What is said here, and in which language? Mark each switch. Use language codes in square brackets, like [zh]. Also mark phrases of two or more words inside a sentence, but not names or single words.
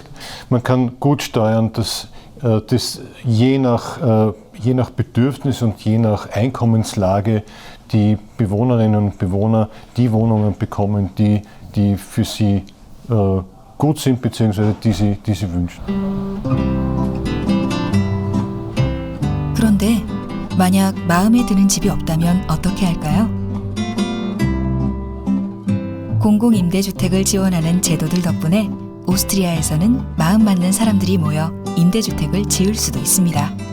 [de] Man kann gut steuern, dass je nach Bedürfnis und je nach Einkommenslage die Bewohnerinnen und Bewohner die Wohnungen bekommen, die die für sie gut sind bzw. die sie wünschen. [ko] 그런데 만약 마음에 드는 집이 없다면 어떻게 할까요? 공공임대주택을 지원하는 제도들 덕분에 오스트리아에서는 마음 맞는 사람들이 모여 임대주택을 지을 수도 있습니다.